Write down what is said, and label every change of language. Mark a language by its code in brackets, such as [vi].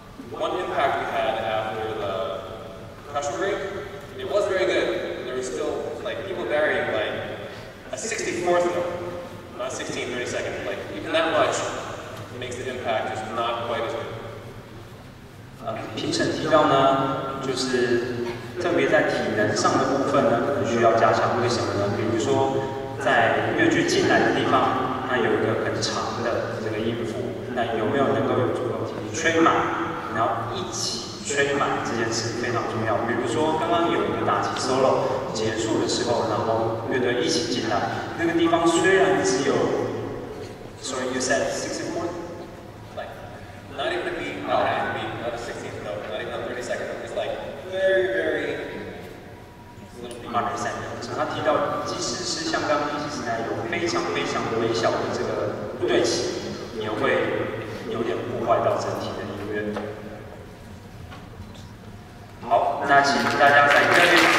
[en] One impact we had after the pressure break, it was very good. There was still like people varying like a 64th note, not 16, 32nd. Like even that much makes the impact just not quite as good. [zh] 评审提到呢，就是特别在体能上的部分呢，可能需要加强。为什么呢？比如说在乐句进来的地方，它有一个很长的这个音符，那有没有能够有足够体力吹满，然后一起吹满这件事非常重要。比如说刚刚有一个打击 solo 结束的时候，然后乐队一起进来，那个地方虽然只有 ， [en] sorry you said 64. Not even a beat, not half a beat, not a 16th note, not even a 32nd note. It's like very, very little beat. Understand. [zh] 他提到，即使是像刚刚一起来有非常非常微小的这个不对齐，也会有点破坏到整体的音乐。好，那请大家在这边。